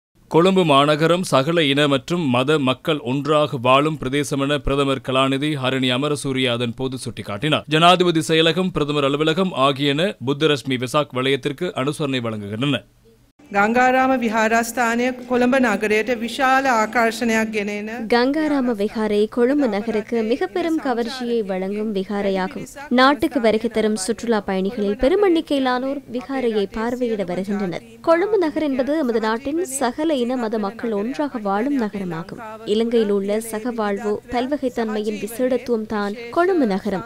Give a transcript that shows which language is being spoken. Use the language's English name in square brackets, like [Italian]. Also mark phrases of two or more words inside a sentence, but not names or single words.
[Tamil] கொழும்பு மாநகரம் சகல இன மற்றும் மத மக்கள் ஒன்றாக வாழும் பிரதேசம் என பிரதமர் கலாநிதி ஹரணி அமரசூரிய அதன் போது சுட்டிக்காட்டினார். ஜனாதிபதி செயலகம், பிரதமர் அலுவலகம் ஆகியன புத்தரஷ்மி வெசாக் வலயத்திற்கு அனுசரணை வழங்குகின்றன. [Sinhala] ගංගාරාම විහාරස්ථානය කොළඹ නගරයට විශාල ආකර්ෂණයක් ගෙනෙන [Tamil] கங்காராம விகாரை கொழும்பு நகருக்கு மிக பெரும் கவர்ச்சியை வழங்கும் விகாரையாகும். நாட்டுக்கு வருகை தரும் சுற்றுலா பயணிகளில் பெரும் எண்ணிக்கையிலானோர் விகாரையை பார்வையிட வருகின்றனர். கொழும்பு நகர் என்பது நமது நாட்டின் சகல இன மத மக்கள் ஒன்றாக வாழும் நகரமாகும். இலங்கையில் உள்ள சகவாழ்வு பல்வகைத்தன்மையின் விசேடத்துவம் தான் கொழும்பு நகரம்.